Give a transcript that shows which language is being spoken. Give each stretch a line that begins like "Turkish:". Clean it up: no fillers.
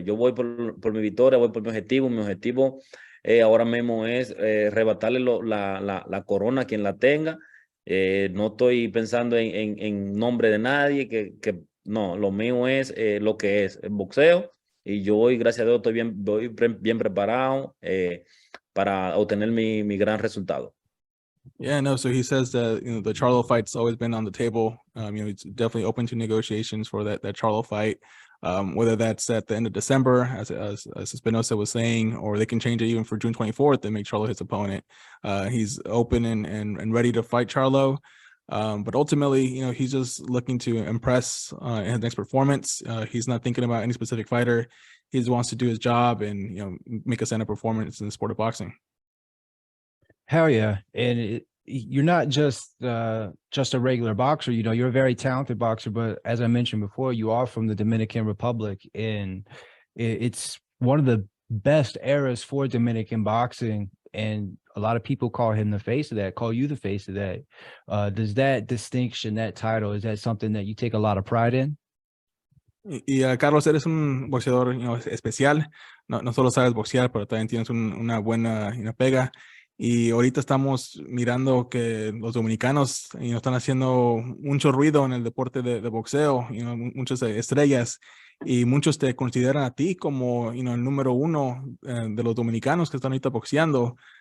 Spanish: Yo voy por mi victoria, voy por mi objetivo. Mi objetivo ahora mismo es arrebatarle la corona a quien la tenga. No estoy pensando en nombre de nadie, que no, lo mío es lo que es el boxeo, y yo hoy, gracias a Dios, voy bien preparado para obtener mi gran resultado.
English: Yeah, no. So he says that the Charlo fight's always been on the table. He's definitely open to negotiations for that Charlo fight. Whether that's at the end of December, as Espinosa was saying, or they can change it even for June 24th and make Charlo his opponent. He's open and ready to fight Charlo. But ultimately, he's just looking to impress in his next performance. He's not thinking about any specific fighter. He just wants to do his job and make a stand-up performance in the sport of boxing. Hell yeah. And you're not just a regular boxer, you're a very talented boxer, but as I mentioned before, you are from the Dominican Republic, and it's one of the best eras for Dominican boxing. And a lot of people call him the face of that, call you the face of that. Does that distinction, that title, is that something that you take a lot of pride in?
Spanish: Carlos, eres un boxeador especial. No solo sabes boxear, pero también tienes una buena pega. Y ahorita estamos mirando que los dominicanos están haciendo mucho ruido en el deporte de boxeo, muchas estrellas, y muchos te consideran a ti como el número uno de los dominicanos que están ahorita boxeando.